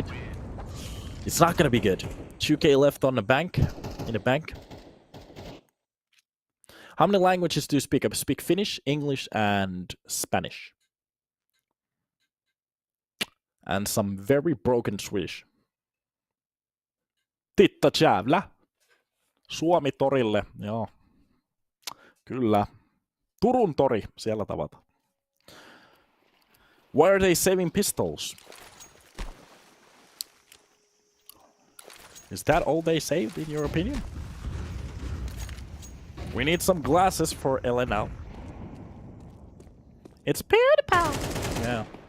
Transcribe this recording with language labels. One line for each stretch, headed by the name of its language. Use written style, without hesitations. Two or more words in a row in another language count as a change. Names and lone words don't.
English: It's not going to be good. 2k left on the bank, in the bank. How many languages do you speak? I speak Finnish, English, and Spanish. And some very broken Swedish.
Swedish: Titta jävla!
Finnish: Suomi torille, joo. Kyllä. Turun tori, siellä tavata.
English: Why are they saving pistols? Is that all they saved, in your opinion? We need some glasses for Elena. It's PewDiePie! Yeah.